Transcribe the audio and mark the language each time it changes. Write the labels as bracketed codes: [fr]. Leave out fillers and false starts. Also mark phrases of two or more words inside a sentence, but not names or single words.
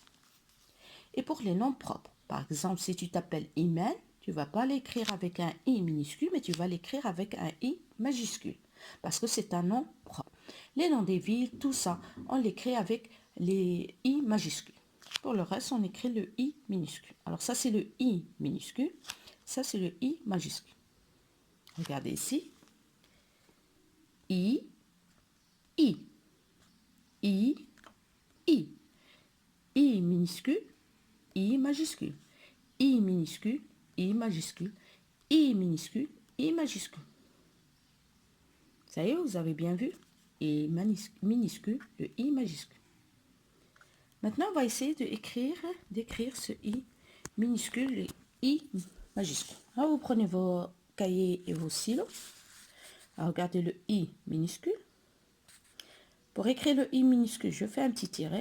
[fr] Et pour les noms propres, par exemple, si tu t'appelles Iman, tu ne vas pas l'écrire avec un I minuscule, mais tu vas l'écrire avec un I majuscule. Parce que c'est un nom propre. Les noms des villes, tout ça, on l'écrit avec les I majuscules. Pour le reste, on écrit le I minuscule. Alors ça, c'est le I minuscule. Ça, c'est le I majuscule. Regardez ici. I, I, I, I. I minuscule, I majuscule. I minuscule, I majuscule. I minuscule, I majuscule. Ça y est, vous avez bien vu. I minuscule, le I majuscule. Maintenant, on va essayer d'écrire ce I minuscule, le I majuscule. Alors, vous prenez vos cahiers et vos stylos. Alors, regardez le I minuscule. Pour écrire le I minuscule, je fais un petit tiret.